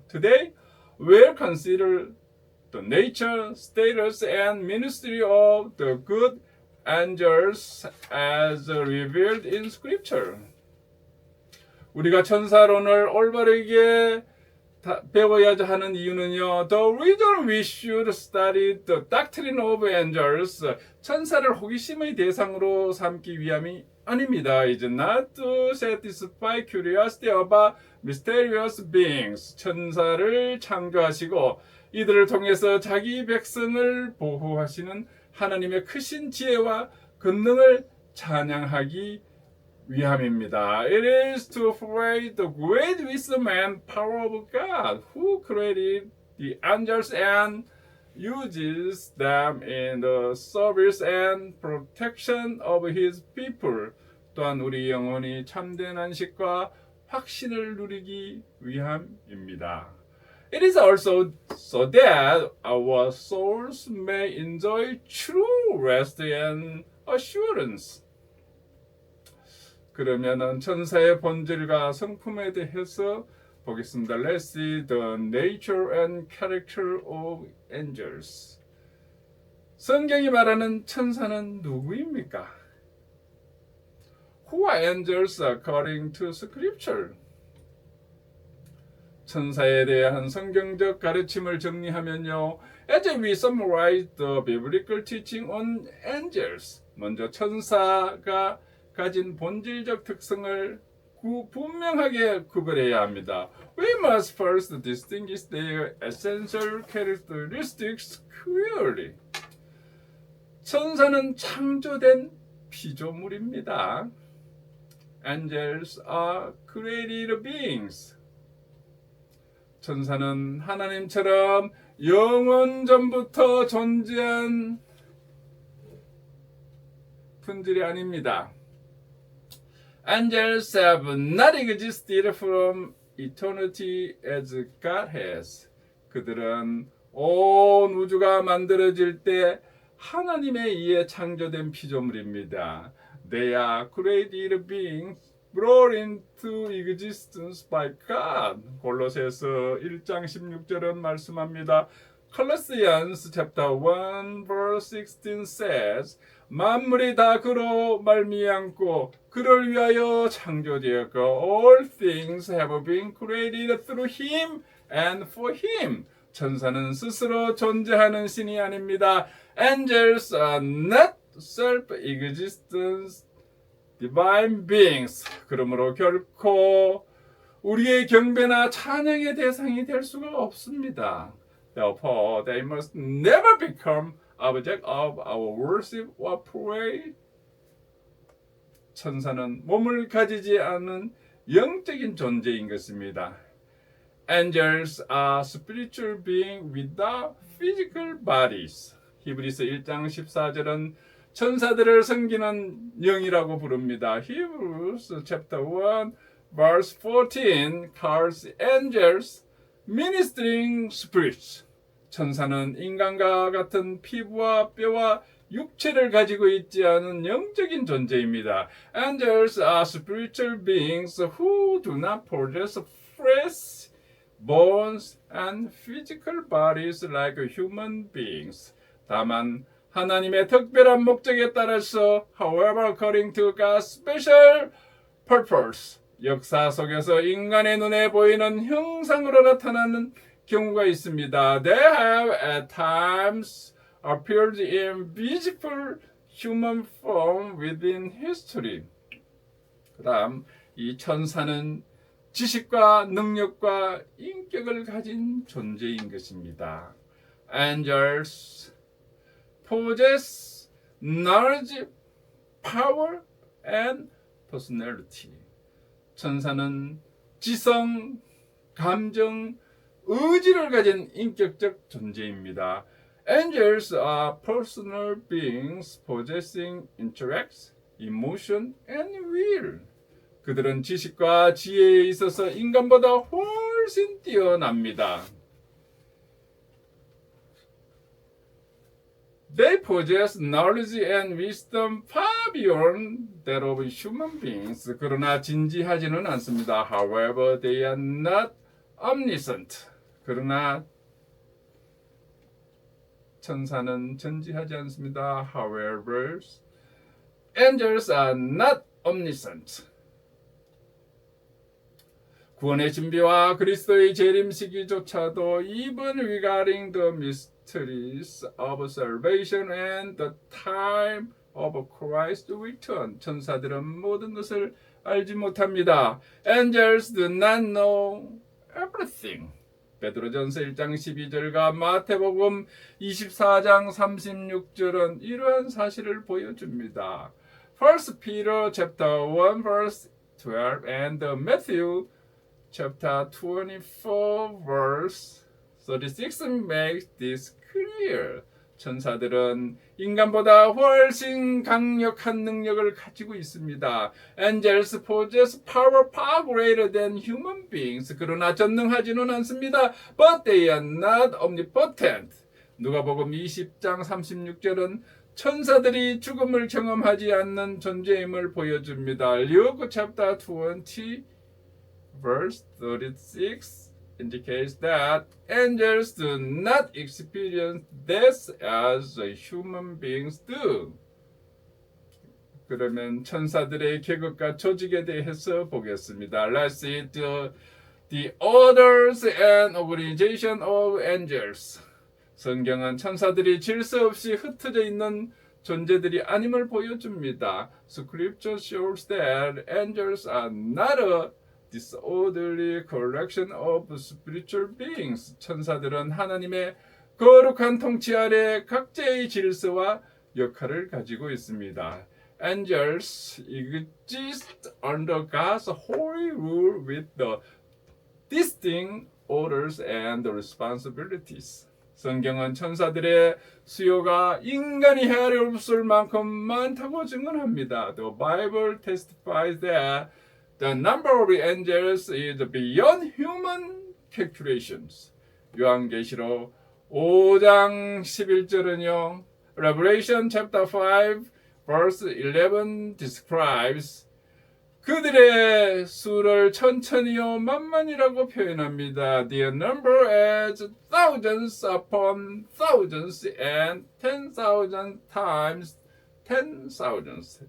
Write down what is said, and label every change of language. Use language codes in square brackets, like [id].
[en] Today, we'll consider the nature, status, and ministry of the good angels as revealed in Scripture. [ko] 우리가 천사론을 올바르게 배워야 하는 이유는요. [en] The reason we should study the doctrine of angels, [ko] 천사를 호기심의 대상으로 삼기 위함이 아닙니다. [en] It is not to satisfy curiosity about mysterious beings. [ko] 천사를 창조하시고 이들을 통해서 자기 백성을 보호하시는 하나님의 크신 지혜와 권능을 찬양하기 위함입니다. [en] It is to pray the great wisdom and power of God, who created the angels and uses them in the service and protection of His people. [ko] 또한 우리 영혼이 참된 안식과 확신을 누리기 위함입니다. [en] It is also so that our souls may enjoy true rest and assurance. [ko] 그러면은 천사의 본질과 성품에 대해서 보겠습니다. [en] Let's see the nature and character of angels. [ko] 성경이 말하는 천사는 누구입니까? [en] Who are angels according to scripture? [ko] 천사에 대한 성경적 가르침을 정리하면요. [en] As we summarize the biblical teaching on angels, [ko] 먼저 천사가 가진 본질적 특성을 분명하게 구별해야 합니다. [en] We must first distinguish their essential characteristics clearly. [ko] 천사는 창조된 피조물입니다. [en] Angels are created beings. [ko] 천사는 하나님처럼 영원 전부터 존재한 분들이 아닙니다. [en] Angels have not existed from eternity as God has. [ko] 그들은 온 우주가 만들어질 때 하나님에 의해 창조된 피조물입니다. [en] They are created beings brought into existence by God. [ko] 골로새서 1장 16절은 말씀합니다. [en] Colossians chapter 1 verse 16 says [ko] 만물이 다 그로 말미암고 그를 위하여 창조되었고 [en] all things have been created through him and for him. [ko] 천사는 스스로 존재하는 신이 아닙니다. [en] Angels are not self-existent divine beings. [ko] 그러므로 결코 우리의 경배나 찬양의 대상이 될 수가 없습니다. [en] Therefore, they must never become object of our worship or praise. [ko] 천사는 몸을 가지지 않은 영적인 존재인 것입니다. [en] Angels are spiritual beings without physical bodies. [ko] 히브리서 1장 14절은 천사들을 섬기는 영이라고 부릅니다. [en] Hebrews chapter 1 verse 14 calls angels ministering spirits. [ko] 천사는 인간과 같은 피부와 뼈와 육체를 가지고 있지 않은 영적인 존재입니다. [en] Angels are spiritual beings who do not possess flesh, bones, and physical bodies like human beings. [ko] 다만 하나님의 특별한 목적에 따라서, [en] however, according to God's special purpose, [ko] 역사 속에서 인간의 눈에 보이는 형상으로 나타나는 경우가 있습니다. [en] They have at times appeared in visible human form within history. [ko] 그다음 이 천사는 지식과 능력과 인격을 가진 존재인 것입니다. [en] Angels possess knowledge, power, and personality. [ko] 천사는 지성, 감정, 의지를 가진 인격적 존재입니다. [en] Angels are personal beings possessing intellect, emotion, and will. [ko] 그들은 지식과 지혜에 있어서 인간보다 훨씬 뛰어납니다. [en] They possess knowledge and wisdom far beyond that of human beings. [ko] 그러나 진지하지는 않습니다. [en] However, they are not omniscient. [ko] 그러나 천사는 전지하지 않습니다. [en] However, angels are not omniscient. [ko] 구원의 준비와 그리스도의 재림 시기조차도 [en] even regarding the mysteries of salvation and the time of Christ's return. [ko] 천사들은 모든 것을 알지 못합니다. [en] Angels do not know everything. [ko] 베드로전서 1장 12절과 마태복음 24장 36절은 이러한 사실을 보여줍니다. [en] First Peter chapter 1 verse 12 and Matthew chapter 24 verse 36 makes this clear. [ko] 천사들은 인간보다 훨씬 강력한 능력을 가지고 있습니다. [en] Angels possess power far greater than human beings. [ko] 그러나 전능하지는 않습니다. [en] But they are not omnipotent. [ko] 누가복음 20장 36절은 천사들이 죽음을 경험하지 않는 존재임을 보여줍니다. [en] Luke chapter 20 verse 36 indicates that angels do not experience death as human beings do. [ko] 그러면 천사들의 계급과 조직에 대해서 보겠습니다. [en] Let's see the orders and organization of angels. [ko] 성경은 천사들이 질서 없이 흩어져 있는 존재들이 아님을 보여줍니다. [en] Scripture shows that angels are not a disorderly collection of spiritual beings. [ko] 천사들은 하나님의 거룩한 통치 아래 각자의 질서와 역할을 가지고 있습니다. [en] Angels exist under God's holy rule with the distinct orders and responsibilities. [ko] 성경은 천사들의 수요가 인간이 헤아릴 없을 만큼 많다고 증언합니다. [en] The Bible testifies that the number of angels is beyond human calculations. [ko] 요한계시록 5장 11절은요. [en] Revelation chapter 5 verse 11 describes [ko] 그들의 수를 천천히요 만만이라고 표현합니다. [en] Their number as thousands upon thousands and 10,000 times 10,000s.